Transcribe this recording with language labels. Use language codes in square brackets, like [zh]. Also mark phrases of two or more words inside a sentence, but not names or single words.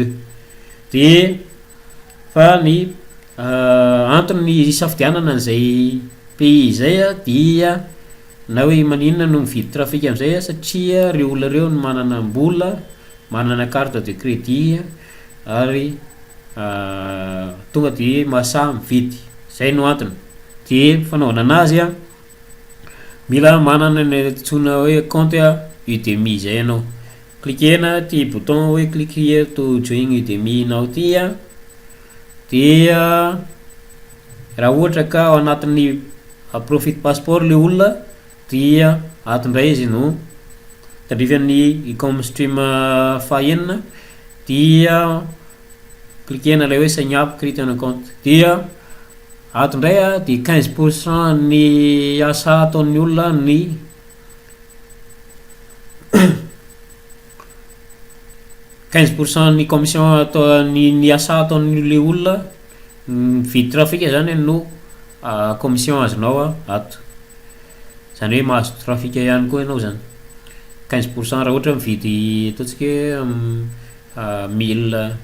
[mg] De fa ny antony ny isafidianana an'izay pays zay dia na hoe maninona no mividy trafika am'izay satria reo olona reo no manana mbola, manana [fr] carte de crédit [mg] ary tonga de mahasahy mividy, zay no antony. De fanaovana anazy mila manana ny antsona hoe compte Udemy zay ianao, cliquena ty bouton hoe [en] click here to join Udemy [mg] nao ty dia raha ohatra ka ao anatin'ny profit passeport le olona dia atondray izy no tadrifan'ny e-com stream fahenina dia cliquena ilay hoe [en] sign up create [fr] un compte [mg] dia atondray de 15% ny asa ataon'ny olona ny 15% ny commission atao ny asa ataon'le olona mividy trafika zany no commission azonao ato, zany hoe mahazo trafika ihany koa ianao zany 15% raha ohatra mividy ataontsika hoe 1000